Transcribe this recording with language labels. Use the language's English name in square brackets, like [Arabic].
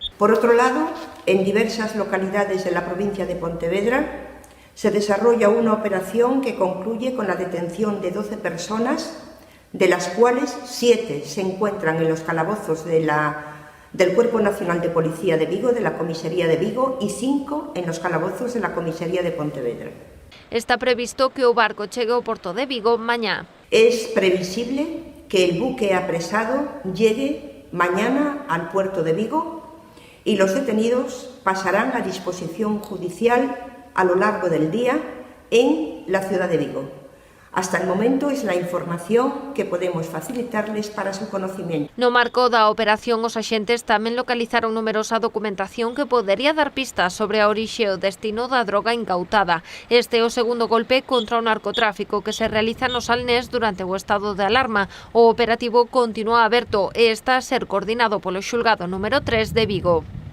[Spanish] Por otro lado, en diversas localidades de la provincia de Pontevedra se desarrolla una operación que concluye con la detención de 12 personas, de las cuales 7 se encuentran en los calabozos del Cuerpo Nacional de Policía de Vigo, de la Comisaría de Vigo, y 5 en los calabozos de la Comisaría de Pontevedra. [Galician] Está previsto que o barco chegue ao porto de Vigo mañá. [Spanish] Es previsible que el buque apresado llegue mañana al puerto de Vigo y los detenidos pasarán a disposición judicial a lo largo del día en la ciudad de Vigo. Hasta el momento es la información que podemos facilitarles para su conocimiento. [Galician] No marco da operación, os axentes tamén localizaron numerosa documentación que podería dar pistas sobre a orixe e o destino da droga incautada. Este é o segundo golpe contra o narcotráfico que se realiza no Salnés durante o estado de alarma. O operativo continúa aberto e está a ser coordinado polo xulgado número 3 de Vigo.